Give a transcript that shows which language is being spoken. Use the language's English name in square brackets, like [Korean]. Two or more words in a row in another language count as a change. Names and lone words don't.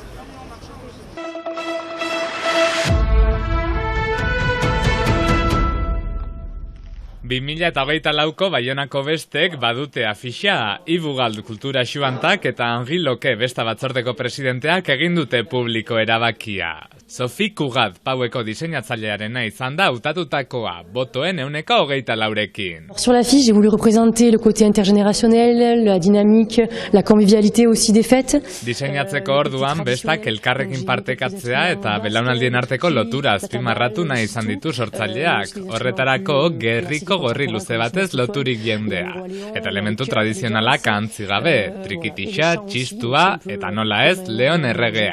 [Basque] ...2024ko Baionako bestek badute afixa, Ibugald Kultura Xuantak eta Henri Loke besta batzordeko presidenteak egin dute publiko erabakia. Sophie Cugat Paueko diseinatzailearena izan da hautatutakoa, botoen 24%. [French] Sur l'affiche, j'ai voulu représenter le côté intergénérationnel, la dynamique, la convivialité aussi des fêtes. [Basque] Diseinatzeko orduan bestak elkarrekin partekatzea eta belaunaldien arteko lotura azpimarratu nahi izan ditu sortzaileak. Horretarako gerriko gorri luze batez loturik jendea. Eta elementu tradizionalak antzi gabe, trikitixa, txistua eta nola ez, Leon erregea.